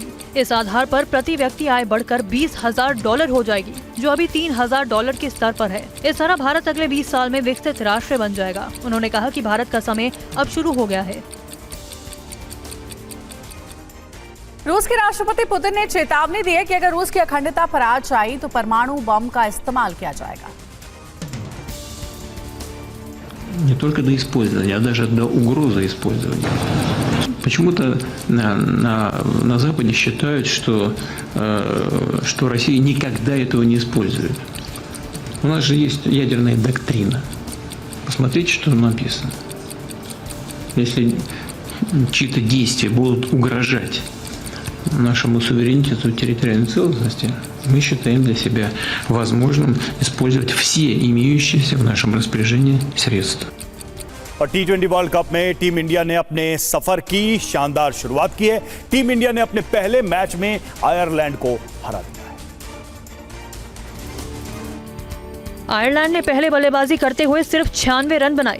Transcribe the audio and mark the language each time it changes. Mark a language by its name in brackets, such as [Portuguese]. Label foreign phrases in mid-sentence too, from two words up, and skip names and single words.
[Hindi] इस आधार पर प्रति व्यक्ति आय बढ़कर $20,000 हो जाएगी, जो अभी $3,000 के स्तर पर है। इस तरह भारत अगले 20 साल में विकसित राष्ट्र बन जाएगा। उन्होंने कहा कि भारत का समय अब शुरू हो गया है। रूस के राष्ट्रपति पुतिन ने चेतावनी दी है कि अगर रूस की अखंडता पर आंच आई तो परमाणु बम का इस्तेमाल किया जाएगा। [Russian] Не только до использования, а даже до угрозы использования. Почему-то на Западе считают, что Россия никогда этого не использует. У нас же есть ядерная доктрина. Посмотрите, что написано. Если чьи-то действия будут угрожать нашему суверенитету и территориальной целостности, мы считаем для себя возможным использовать все имеющиеся в нашем распоряжении средства. [Hindi] और T20 वर्ल्ड कप में टीम इंडिया ने अपने सफर की शानदार शुरुआत की है। टीम इंडिया ने अपने पहले मैच में आयरलैंड को हरा दिया है। आयरलैंड ने पहले बल्लेबाजी करते हुए सिर्फ 96 रन बनाए।